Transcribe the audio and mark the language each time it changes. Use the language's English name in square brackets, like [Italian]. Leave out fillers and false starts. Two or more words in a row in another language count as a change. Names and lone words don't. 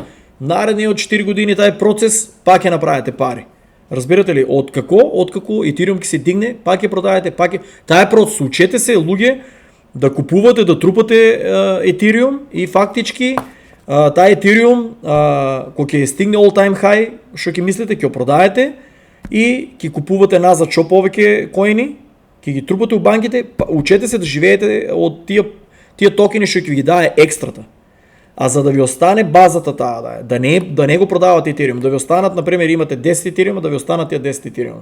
[Macedonian] Наредни од 4 години тај процес пак ќе направите пари. Разбирате ли, откако Ethereum ќе се дигне, пак ќе продадете, таа процес. Учете се луѓе да купувате, да трупате Ethereum и фактички таа Ethereum кога ќе стигне [English] all time high, [Macedonian] што ќе мислите, ќе продадете и ќе купувате назад шо повеќе коини, ќе ги трупате у банките, учете се да живеете од тие токени што ќе ви дае екстрата. А за да ви остане базата таа, да не го продавате Ethereum, да ви останат, например, имате 10 Ethereum, да ви останат тие 10 Ethereum.